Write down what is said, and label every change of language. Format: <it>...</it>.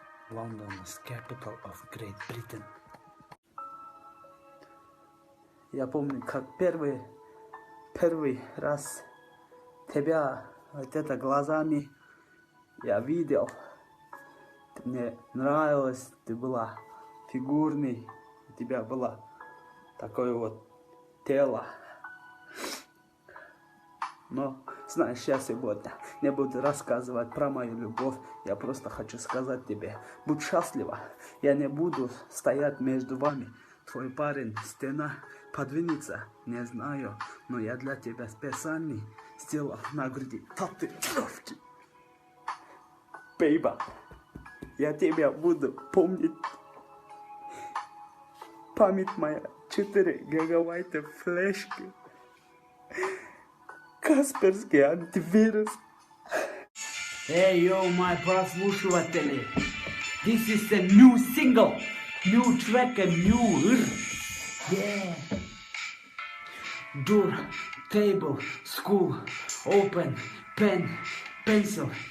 <en>London is capital of Great Britain.</en> <ru>Я помню, как первый раз тебя вот это глазами я видел. Ты мне нравилась, ты была фигурной, у тебя было такое вот тело. Но, знаешь, я сегодня не буду рассказывать про мою любовь. Я просто хочу сказать тебе, будь счастлива. Я не буду стоять между вами. Твой парень, стена, подвинется, не знаю. Но я для тебя специально сделал на груди татуировки. Бейба, я тебя буду помнить. Память моя 4 гигабайта флешки. Касперский антивирус.</ru> <en>Hey yo, my</en> <ru>прослушиватели.</ru> <en>This is a new single, new track and new. Yeah. Door, table, school, open, pen, pencil.</en>